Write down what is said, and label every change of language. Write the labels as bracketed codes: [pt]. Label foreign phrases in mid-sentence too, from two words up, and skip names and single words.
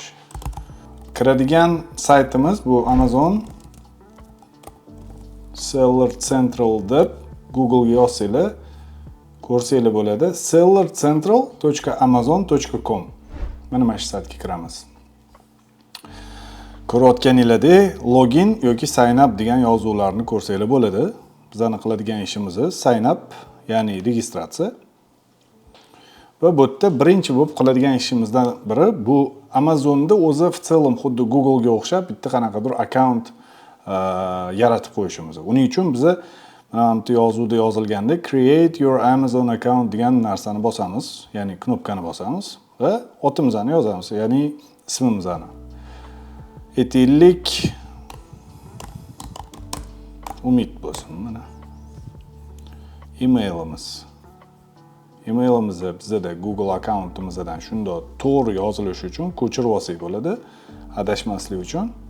[uz] Kiradigan saytimiz bu Amazon Seller Central deb Google ga yozsanglar ko'rsanglar bo'ladi. sellercentral.amazon.com. Mana mana shu saytga kiramiz. Ko'rayotganinglardek login yoki [en] sign up [uz] degan yozuvlarni ko'rsanglar bo'ladi. Bizning qiladigan ishimiz [en] sign up, [uz] ya'ni registratsiya. Va bu yerda birinchi bo'lib qiladigan ishimizdan biri bu Amazonda o'zi [ru] в целом [uz] xuddi Google ga o'xshab bitta qanaqadir akkaunt yaratib qo'yishimiz. Uning uchun biz mana bu yozuvda yozilgandek [en] create your Amazon account [uz] degan narsani bosamiz, ya'ni knopkani bosamiz va otimizni yozamiz, ya'ni ismimizni. Aytaylik Umid bo'lsin mana. Emailimiz bizda Google akkauntimizdan shunday to'g'ri yozilishi uchun ko'chirib olsak bo'ladi, adashmaslik uchun.